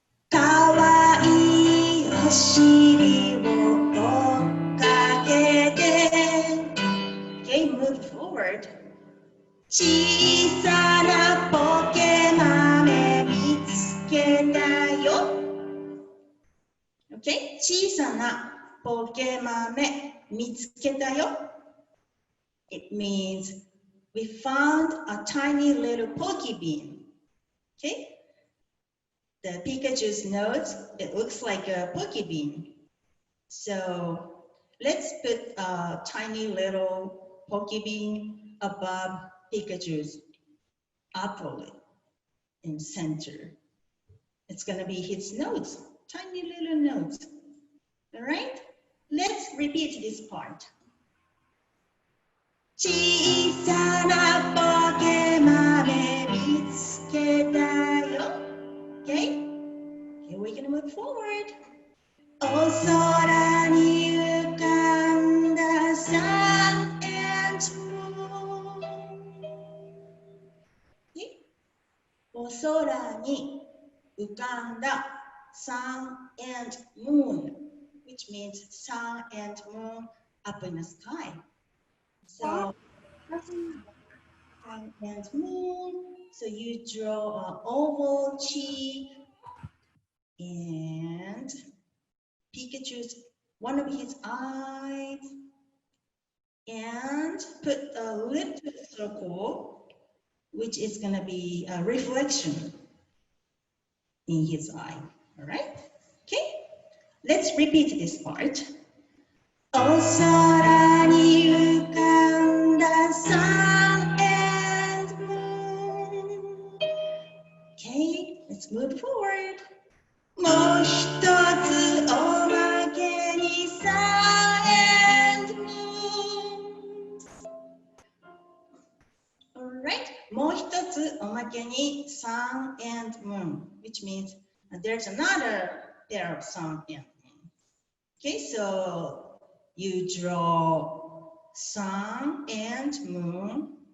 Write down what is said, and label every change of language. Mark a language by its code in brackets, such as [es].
[ja] かわいいお尻を追っかけて [en] Okay, move forward. [ja] 小さなポケ豆見つけたよ [en] Okay? [ja] 小さなポケ豆見つけたよ。 [en] It means we found a tiny little poke bean. Okay? The Pikachu's nose, it looks like a poke bean. So let's put a tiny little poke bean above Pikachu's upper lip in center. It's gonna be his nose, tiny little nose. All right? Let's repeat this part. [ja] 小さなポケ豆見つけたよ。 [en] Okay? Here we're gonna move forward. [ja] お空に浮かんだ [en] sun and moon. Okay? [ja] お空に浮かんだ [en] sun and moon, which means sun and moon up in the sky. So, sun and moon. So you draw an oval cheek and Pikachu's one of his eyes, and put a little circle, which is going to be a reflection in his eye. All right? Okay? Let's repeat this part. [ja] お空に浮かんだ [en] sun and moon. Okay, let's move forward. [ja] もう一つおまけに [en] sun and moon. Alright, [ja] もう一つおまけに [en] sun and moon, which means there's another pair of sun and moon. Okay, so you draw sun and moon.